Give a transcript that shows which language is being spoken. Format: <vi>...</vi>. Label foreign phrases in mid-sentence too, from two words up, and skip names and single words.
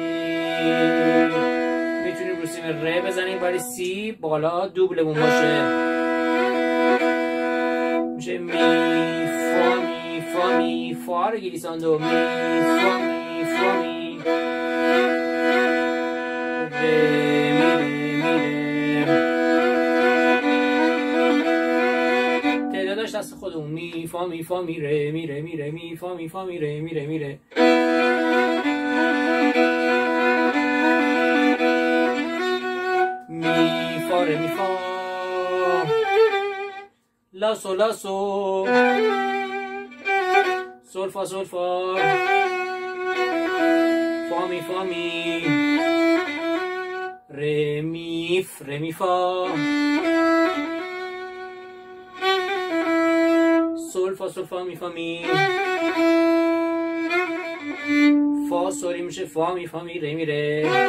<fa>میتونیم رو سیم ره بزنیم ولی سی بالا دوبلمون باشه میشه می فا رو گلیساندو می فا می ره دست خودمون می فا می ره می فا می ره می ره. می فا ره می فا لا سول سول فا فا می ره می فا سول فا می فا می فا سولی میشه فا می ره می ره.</fa>